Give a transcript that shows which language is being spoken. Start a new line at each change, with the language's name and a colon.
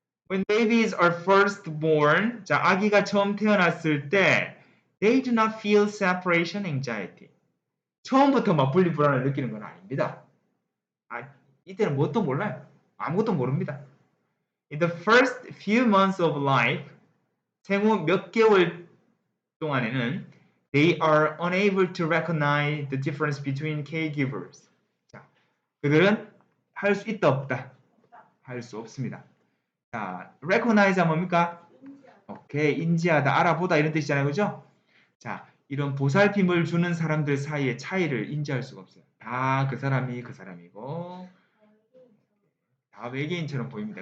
English: When babies are first born,
Korean: 자, 아기가 처음 태어났을 때
English: they do not feel separation anxiety.
Korean: 처음부터 막 분리불안을 느끼는 건 아닙니다. 이때는 뭣도 몰라요. 아무것도 모릅니다.
English: In the first few months of life,
Korean: 생후 몇 개월 동안에는
English: they are unable to recognize the difference between caregivers.
Korean: 자, 그들은 할 수 있다 없다? 할 수 없습니다. 자, recognize가 뭡니까? 오케이, 인지하다, 알아보다 이런 뜻이잖아요. 그죠? 자, 이런 보살핌을 주는 사람들 사이의 차이를 인지할 수가 없어요. 다 그 사람이 그 사람이고 다 외계인처럼 보입니다.